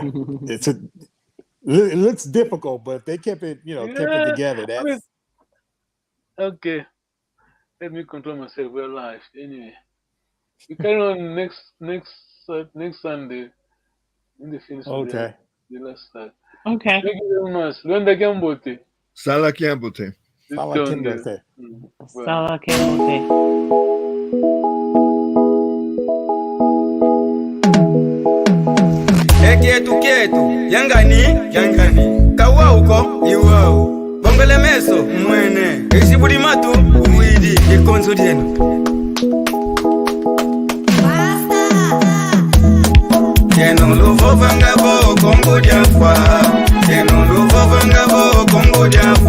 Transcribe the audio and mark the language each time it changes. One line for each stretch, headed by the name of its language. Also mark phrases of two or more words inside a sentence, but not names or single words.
English: It looks difficult, but they kept it, kept it together. I mean, That's okay. Let me control myself. We're live. Anyway, we carry on next Sunday in the finish of okay. the last start. Okay. Thank you very much.
Kongo: Luanda Gambote. Sala Kiambote. Sala Kiambote. Sala Kiambote. Kietu yangani kawa uko iwao bongele meso mwene isibudi matu umwidi ikonzo dienu Kongo dia kwa Kongo dia